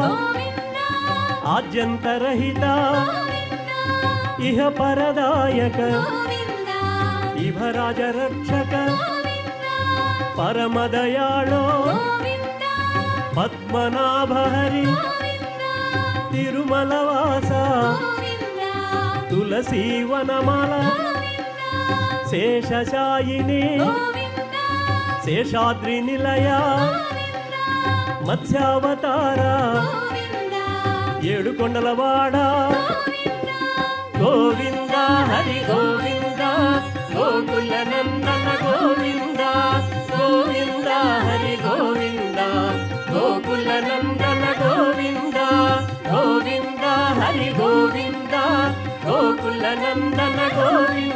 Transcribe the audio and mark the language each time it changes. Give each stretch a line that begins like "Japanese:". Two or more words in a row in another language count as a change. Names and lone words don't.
Sanskrit: आद्यंतरहिता इह परदायक इभराज रक्षक परम दयाळो पद्मनाभ हरि तिरुमलवासा तुलसी वनमाला शेषशायिनी शेषाद्रि निलया
Telugu: मत्स्यावतारा ఏడుకొండలవాడ గోవింద హరి గోవింద గోకుల నందన గోవింద గోవింద హరి గోవింద గోకుల నందన గోవింద గోవింద హరి గోవింద గోకుల నందన గోవింద